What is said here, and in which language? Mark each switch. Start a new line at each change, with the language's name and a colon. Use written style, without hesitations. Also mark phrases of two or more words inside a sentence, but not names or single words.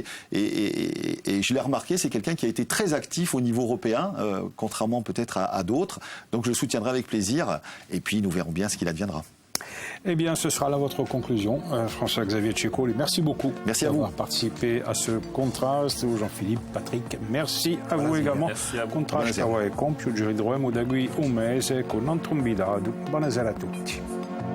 French: Et je l'ai remarqué, c'est quelqu'un qui a été très actif au niveau européen, contrairement peut-être à d'autres. Donc, je le soutiendrai avec plaisir. Et puis, nous verrons bien ce qu'il adviendra. Eh bien, ce sera là votre conclusion. François-Xavier Ceccoli, merci beaucoup d'avoir participé à ce contraste. Jean-Philippe, Patrick, merci à vous également. Merci à vous.
Italian: Contraste è compiuto, ci ritroviamo da qui un mese con un altro invitato. Buonasera a tutti.